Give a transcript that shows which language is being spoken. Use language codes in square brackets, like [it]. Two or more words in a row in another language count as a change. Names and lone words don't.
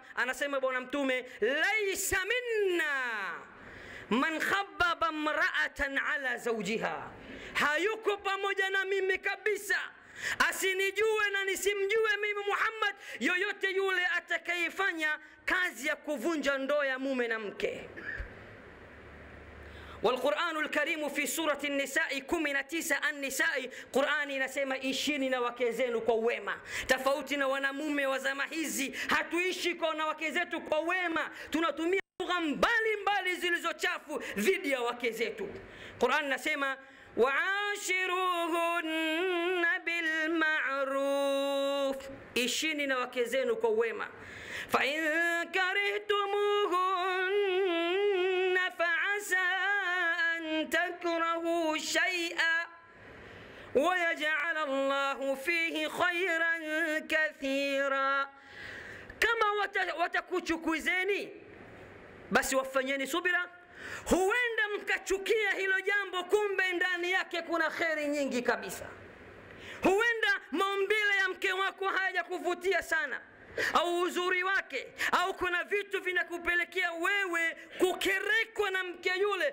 [sw] Anasema bwana mtume, [ar] ليس منا من خبب امرأة على زوجها, [sw] hayuko pamoja na mimi kabisa, asinijue na nisimjue mimi Muhammad, yoyote yule atakayefanya kazi ya kuvunja ndoa ya mume na mke. [ar] والقرآن الكريم في سورة النساء 19 النساء, [sw] Qur'ani inasema ishini na wake zenu kwa wema. Tofauti na wanamume wa zama hizi, hatuishi na wake zetu kwa wema, tunatumia lugha mbalimbali zilizochafu dhidi ya wake zetu. Qur'an inasema [ar] وعاشروهن بالمعروف, [sw] ishini na wake zenu kwa wema. [ar] فإن كرهتموهن فعسى أن تكرهوا شيئا ويجعل الله فيه خيرا كثيرا. [sw] Kama watakuchukuzeni, basi wafanyeni subira, huenda mkachukia hilo jambo, kumbe ndani yake kuna kheri nyingi kabisa. Huenda maumbile ya mke wako hayajakuvutia sana, au uzuri wake, au kuna vitu vinakupelekea wewe kukerekwa na mke yule.